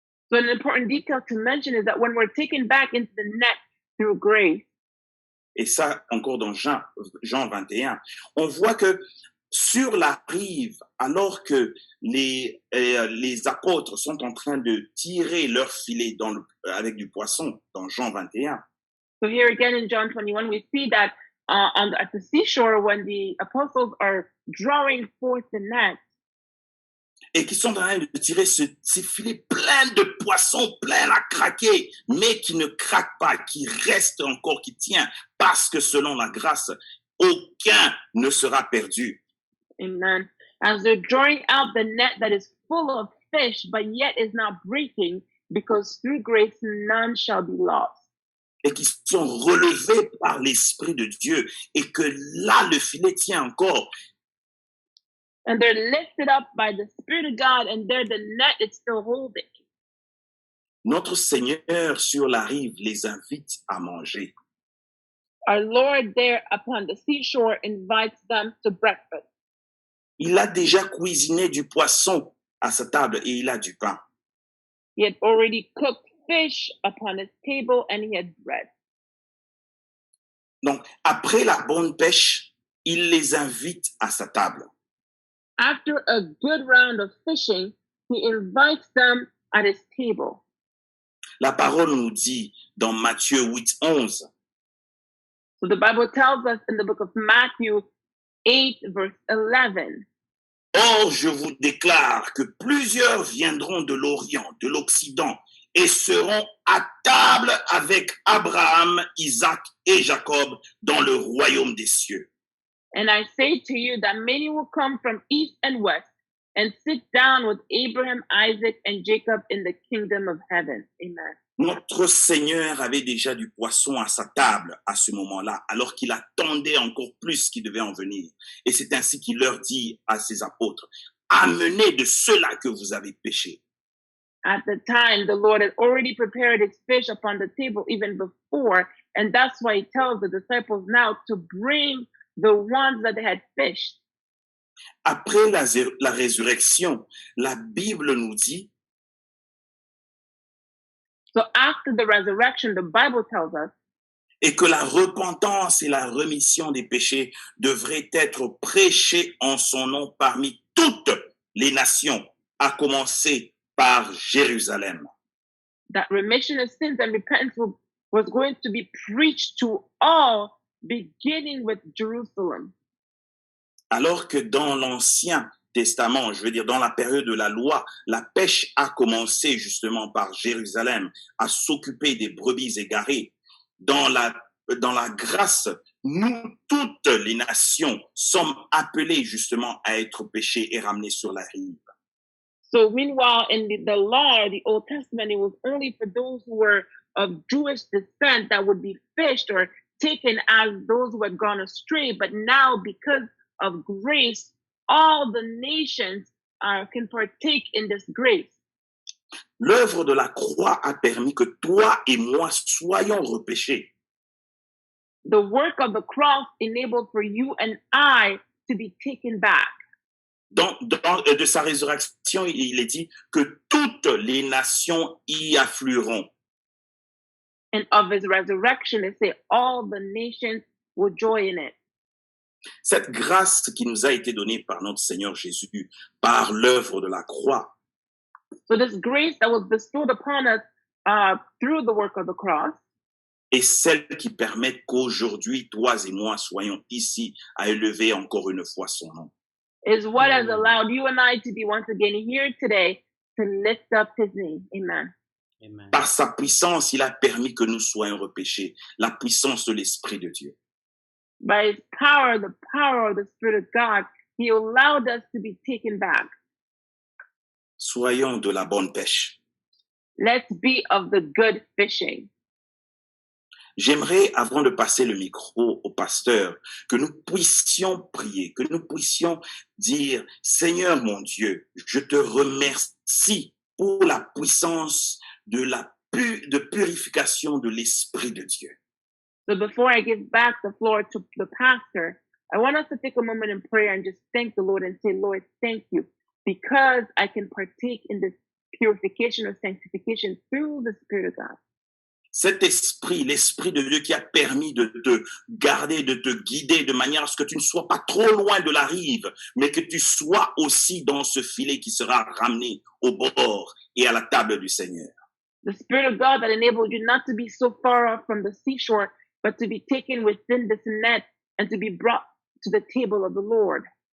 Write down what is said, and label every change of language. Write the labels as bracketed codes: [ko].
[en] So an important detail to mention is that when we're taken back into the net through grace, [fr] et ça encore dans Jean 21, on voit que sur la rive, alors que les apôtres sont en train de tirer leur filet avec du poisson, dans Jean 21, [en] so here again in John 21, we see that at the seashore, when the apostles are drawing forth the net, [fr] et qui sont en train de tirer ces filets pleins de poissons, pleins à craquer, mais qui ne craquent pas, qui restent encore, qui tiennent, parce que selon la grâce, aucun ne sera perdu. Amen. [en] As they're drawing out the net that is full of fish, but yet is not breaking, because through grace none shall be lost. [fr] Et qui sont relevés par l'Esprit de Dieu, et que là, le filet tient encore. [en] And they're lifted up by the Spirit of God, and there the net is still holding. [fr] Notre Seigneur sur la rive les invite à manger. [en] Our Lord there upon the seashore invites them to breakfast. [fr] Il a déjà cuisiné du poisson à sa table et il a du pain. [en] He had already cooked fish upon his table, and he had bread. [fr] Donc, après la bonne pêche, il les invite à sa table. [en] After a good round of fishing, he invites them at his table. [fr] La parole nous dit dans Matthieu 8:11, [en] So the Bible tells us in the book of Matthew 8, verse 11, [fr] Or, je vous déclare que plusieurs viendront de l'Orient, de l'Occident, et seront à table avec Abraham, Isaac et Jacob dans le royaume des cieux. [en] and I say to you that many will come from east and west and sit down with Abraham, Isaac, and Jacob in the kingdom of heaven. Amen. [fr] Notre Seigneur avait déjà du poisson à sa table à ce moment-là, alors qu'il attendait encore plus qui devait en venir. Et c'est ainsi qu'il leur dit à ses apôtres, amenez de cela que vous avez pêché. [en] At the time, the Lord had already prepared his fish upon the table even before, and that's why he tells the disciples now to bring the ones that they had fished. [fr] Après la résurrection, la Bible nous dit, [en] So after the resurrection, the Bible tells us, [fr] et que la repentance et la rémission des péchés devraient être prêchées en son nom parmi toutes les nations, à commencer par Jérusalem. [en] that remission of sins and repentance was going to be preached to all, beginning with Jerusalem. [fr] Alors que dans l'Ancien Testament, je veux dire dans la période de la loi, la pêche a commencé justement par Jérusalem, à s'occuper des brebis égarées. Dans la grâce, nous, toutes les nations, sommes appelées justement à être pêchées et ramenées sur la rive. [en] So meanwhile, in the law, the Old Testament, it was only for those who were of Jewish descent that would be fished or taken as those who had gone astray. But now, because of grace, all the nations can partake in this grace. [fr] L'œuvre de la croix a permis que toi et moi soyons repêchés. [en] The work of the cross enabled for you and I to be taken back. [fr] De sa résurrection, il est dit que toutes les nations y afflueront. [en] And of his resurrection, it says all the nations will join in it. [fr] Cette grâce qui nous a été donnée par notre Seigneur Jésus, par l'œuvre de la croix, [en] So this grace that was bestowed upon us through the work of the cross [fr] est celle qui permet qu'aujourd'hui, toi et moi soyons ici à élever encore une fois son nom. [en] is what has allowed you and I to be once again here today to lift up his name. Amen. Amen. [fr] Par sa puissance, il a permis que nous soyons repêchés. La puissance de l'Esprit de Dieu. [en] By his power, the power of the Spirit of God, he allowed us to be taken back. [fr] Soyons de la bonne pêche. [en] Let's be of the good fishing. [fr] J'aimerais, avant de passer le micro au pasteur, que nous puissions prier, que nous puissions dire, Seigneur mon Dieu, je te remercie pour la puissance de purification de l'Esprit de Dieu. [en] So before I give back the floor to the pastor, I want us to take a moment in prayer and just thank the Lord and say, Lord, thank you, because I can partake in this purification or sanctification through the Spirit of God. [fr] Cet esprit, l'esprit de Dieu qui a permis de te garder, de te guider de manière à ce que tu ne sois pas trop loin de la rive, mais que tu sois aussi dans ce filet qui sera ramené au bord et à la table du Seigneur. [en] The Spirit of God that enabled you not to be so far off from the seashore, but to be taken within this net and to be brought to the table of the Lord.